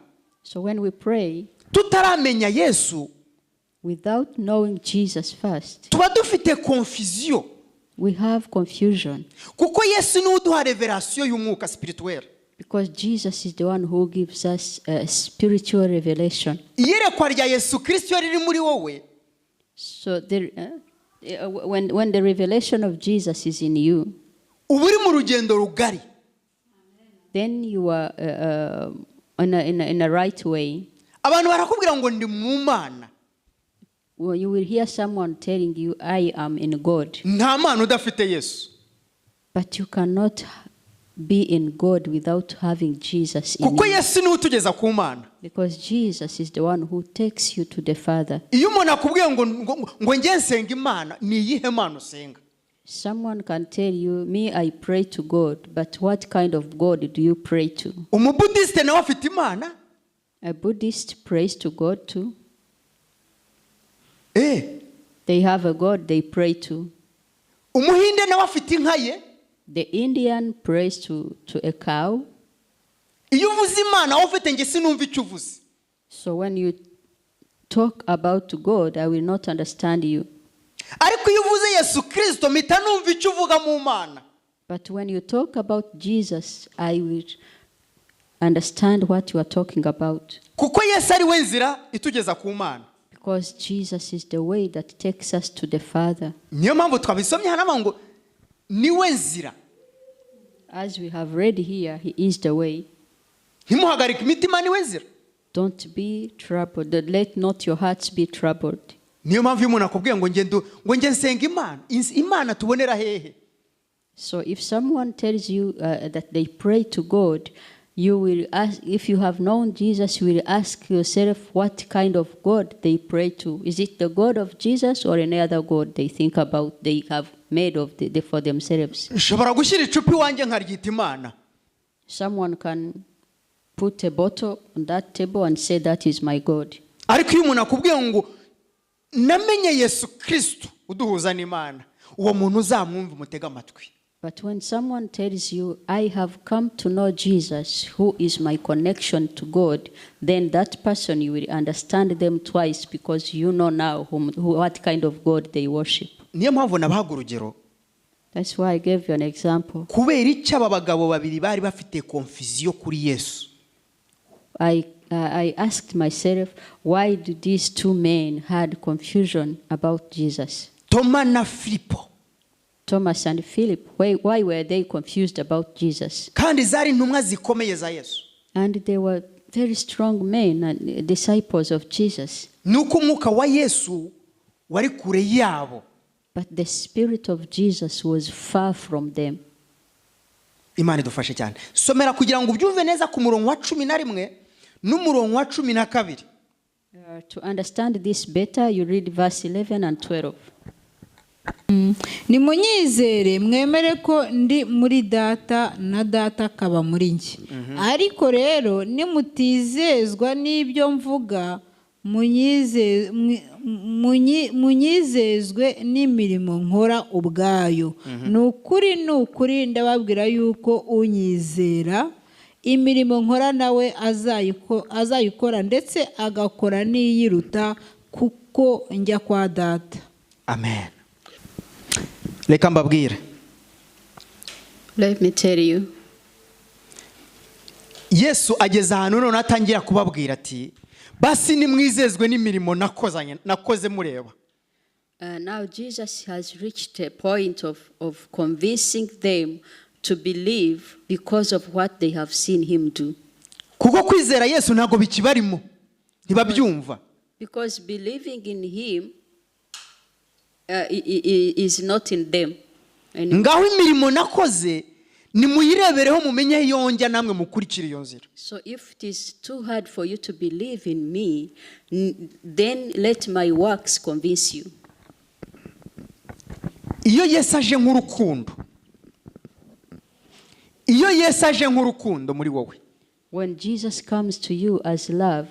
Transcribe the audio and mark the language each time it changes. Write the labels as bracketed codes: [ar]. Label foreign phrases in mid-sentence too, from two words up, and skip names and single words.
[en] So when we pray, [rw] tutaramenya Yesu, [en] without knowing Jesus first, [rw] tuba dufite confusion. [en] we have confusion. [rw] Kuko Yesu ni uduha revelation y'umwuka spirituelle. [en] Because Jesus is the one who gives us a spiritual revelation. [rw] Iyerekwa rya Yesu Kristo riri muri wowe, [en] So when the revelation of Jesus is in you, [rw] uba uri mu rugendo rugari. [en] then you are in a right way. [rw] Abantu barakubwira ngo ndi mu Mana. [en] Well, you will hear someone telling you, I am in God. [rw] Nta mana udafite Yesu. [en] But you cannot be in God without having Jesus in Kuko you. [rw] Yesu ni utugeza ku Mana. [en] Because Jesus is the one who takes you to the Father. [rw] Iyo umuntu akubwiye ngo njye nsenga Imana, ni iyihe mana usenga? [en] Someone can tell you, me, I pray to God, but what kind of God do you pray to? [rw] Umubudiste nawe afite Imana? [en] A Buddhist prays to God too. They have a God they pray to. [rw] Umuhinde nawe afite inka ye? [en] The Indian prays to a cow. [rw] iyo uvuze imana wowe ufite nge sinumva icyo uvuze. [en] So when you talk about God, I will not understand you. [rw] Ariko iyo uvuze Yesu Kristo mpita numva icyo uvuga mu mana. [en] But when you talk about Jesus, I will understand what you are talking about. [rw] Kuko Yesu ari we nzira itugeza ku mana. [en] Because Jesus is the way that takes us to the Father. [rw] Niyo mpamvu twabisomye hano ngo ni we nzira. [en] As we have read here, he is the way. [rw] Ntimuhagarike imitima, ni we nzira. [en] Don't be troubled. Let not your hearts be troubled. [rw] Niyo mpamvu umuntu akubwiye ngo nge nsenga imana. Imana tubonera hehe? [en] So if someone tells you that they pray to God, you will ask, if you have known Jesus, you will ask yourself what kind of God they pray to. Is it the God of Jesus or any other God they think about, they have made of for themselves? [rw] Nshobora gushyira icupa iwanjye nkaryita imana. [en] Someone can put a bottle on that table and say that is my God. [rw] Ariko iyo umuntu akubwiye ngo namenye Yesu Kristo uduhuza n'Imana, uwo muntu uzamwumva umutega amatwi. [en] But when someone tells you, I have come to know Jesus, who is my connection to God, then that person, you will understand them twice, because you know now what kind of God they worship. [rw] Niyo mpamvu nabahaga urugero. [en] That's why I gave you an example. [rw] Kubera icyo aba bagabo babiri bari bafite confusion kuri Yesu. [en] I asked myself, why do these two men had confusion about Jesus? [rw] Thomas na Filipo. [en] Thomas and Philip, why were they confused about Jesus? [rw] Kandi zari intumwa zikomeye za Yesu. [en] And they were very strong men and disciples of Jesus. [rw] Nuko umwuka wa Yesu wari kure yabo. [en] But the Spirit of Jesus was far from them. [rw] Imana idufashe cyane. Somera kugira ngo ubyumve neza ku murongo wa 11 n'umurongo wa 12. [en] To understand this better, you read verse 11 and 12. [rw] Nimunyizere mwemere ko ndi muri data na data akaba muri njye. Ariko rero nimutizezwa n'ibyo mvuga, munyizezwe n'imirimo nkora ubwayo. Nukuri ndababwira yuko unyizera imirimo nkora nawe azayikora ndetse agakora n'iyiruta, kuko njya kwa data. Amen. Reka mbabwire. [en] Let me tell you. [rw] Yesu ageze ahantu none atangira kubabwira ati basi nimwizezwe n'imirimo nakoze mureba. [en] Now Jesus has reached a point of convincing them to believe because of what they have seen him do. [rw] Kuko kwizera Yesu ntago bikibarimo. Ntibabyumva. [en] Because believing in him is not in them. [rw] Ngaho imirimo nakoze nimuyirebereho mumenye yonjya namwe mukurikira iyo nzira. [en] So if it is too hard for you to believe in me, then let my works convince you. [rw] Iyo Yesu aje nk'urukundo. Iyo Yesu aje nk'urukundo muri wowe. [en] When Jesus comes to you as love,